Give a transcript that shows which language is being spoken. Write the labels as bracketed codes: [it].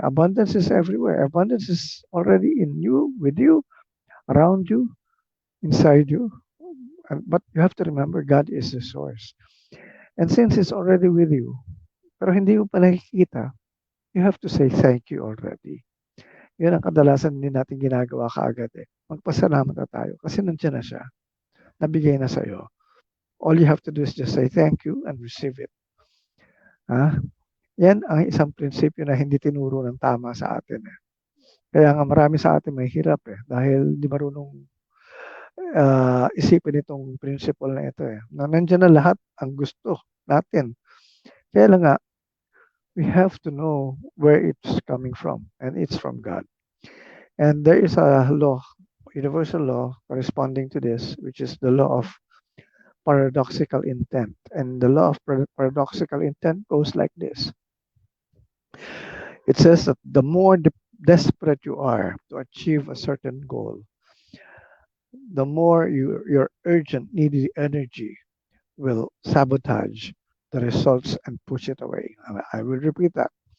[en] Abundance is everywhere. Abundance is already in you, with you, around you, inside you. But you have to remember, God is the source. And since it's already with you, [tl] pero hindi mo pa nakikita, [en] you have to say thank you already. [tl] Yun ang kadalasan din natin ginagawa kaagad Magpasalamat na tayo kasi nandiyan na siya. Nabigay na sa'yo. [en] All you have to do is just say thank you and receive it. [tl] Yan ang isang prinsipyo na hindi tinuro ng tama sa atin. Kaya nga marami sa atin may hirap dahil di marunong isipin itong principle na ito Na nandiyan na lahat ang gusto natin. Kaya lang nga, [en] we have to know where it's coming from, and it's from God. And there is a law, universal law corresponding to this, which is the law of paradoxical intent. And the law of paradoxical intent goes like this. It says that the more desperate you are to achieve a certain goal, the more your urgent, needy energy will sabotage the results and push it away. I will repeat that.